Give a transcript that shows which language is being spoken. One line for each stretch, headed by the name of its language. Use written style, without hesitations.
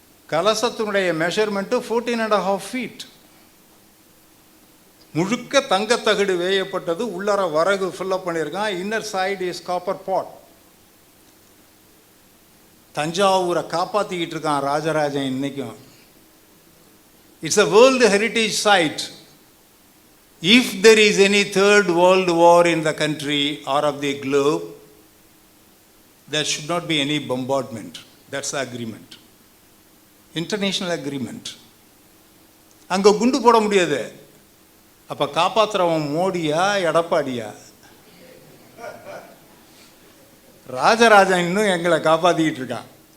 Tamil: கலசத்தினுடைய measurement 14.5 feet. முழுக்க தங்கத்தகடு வேயப்பட்டது. உள்ளார வரகு ஃபில்லப் பண்ணியிருக்கான். இன்னர் சைடு இஸ் காப்பர் பாட். தஞ்சாவூரை காப்பாற்றிக்கிட்டு இருக்கான் ராஜராஜன் இன்னைக்கும்.
English: It's a World Heritage Site. If there is any third world war in the country or of the globe, there should not be any bombardment. That's the agreement. International agreement.
Tamil: அங்கே குண்டு போட முடியாது. அப்போ காப்பாற்றுறவன் மோடியா எடப்பாடியா? ராஜராஜன் இன்னும் எங்களை காப்பாற்றிக்கிட்டு இருக்கான்.